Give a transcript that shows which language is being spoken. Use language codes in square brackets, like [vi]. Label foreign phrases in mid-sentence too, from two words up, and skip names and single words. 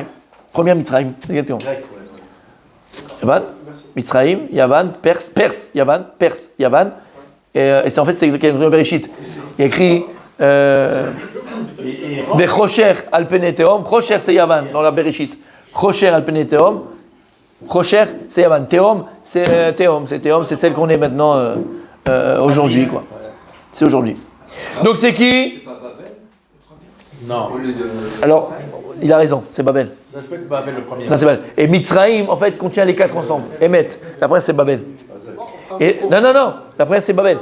[fr] Première Mitzrayim, exactement. Yavan, Mitzrayim, Yavan, Perse, Yavan, et c'est en fait c'est le Bereshit. Il y a écrit [he] Vechosher al pene teom. [fr] Chosher c'est Yavan dans la Bereshit. [he] Chosher al pene teom. [fr] Chosher c'est Yavan. Teom c'est celle qu'on est maintenant aujourd'hui quoi. C'est aujourd'hui. Donc c'est qui? Non. Alors, il a raison, c'est Babel. Ça peut être Babel le premier. Non, c'est Babel. Et Mitzrayim, en fait, contient les quatre ensemble. Emet. La première, c'est Babel. Et, non. La première, c'est Babel.